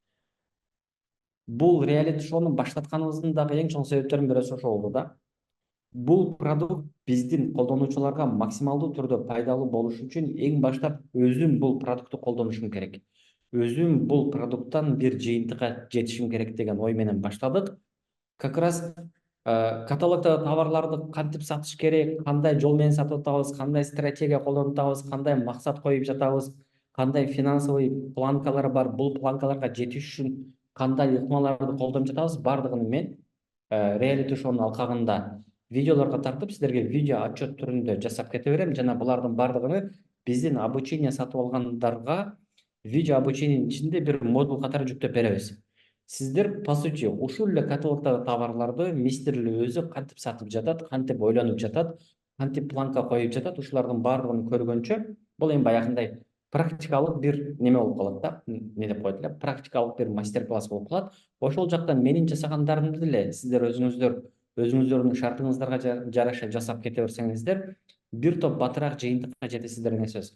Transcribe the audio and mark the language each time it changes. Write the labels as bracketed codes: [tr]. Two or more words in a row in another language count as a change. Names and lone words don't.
[ky] Бул реалити шоуну баштатканыбыздын дагы эң чоң себептеринин бирөөсү ошол болду да. Бул продукт биздин колдонуучуларга максималдуу түрдө пайдалуу болуш үчүн эң баштап өзүм бул продуктты колдонушум керек. Өзүм бул продукттан бир жыйынтыкка жетишим керек деген ой менен баштадык. [ru] Как раз [ky] каталогдогу товарларды кантип сатыш керек, кандай жол менен сатып атабыз, кандай стратегия колдонуп атабыз, кандай максат коюп жатабыз, кандай финансовый планкалар бар, бул планкаларга жетиш үчүн кандай ыкмаларды колдонуп жатабыз, бардыгын мен реалити шоунун алкагында видеолорго тартып, сиздерге видео отчет түрүндө жасап кете берем. Жана булардын бардыгын биздин обучение сатып алгандарга видео обучениенин ичинде бир модуль катары жүктөп беребиз. Сиздер, [ru] по сути, [ky] ушул эле каталогдогу товарларды мистерли өзү кантип сатып жатат, кантип ойлонуп жатат, кантип планка коюп жатат, ушулардын бардыгын көргөнчө, бул эми баягындай практикалык бир неме болуп калат да, эмне деп коет эле, практикалык бир мастер-класс болуп калат. Ошол жактан менин жасагандарымды деле сиздер өзүңүздөрдүн шартыңыздарга жараша жасап кете берсеңиздер, бир топ батыраак жыйынтыкка жетесиздер деген сөз.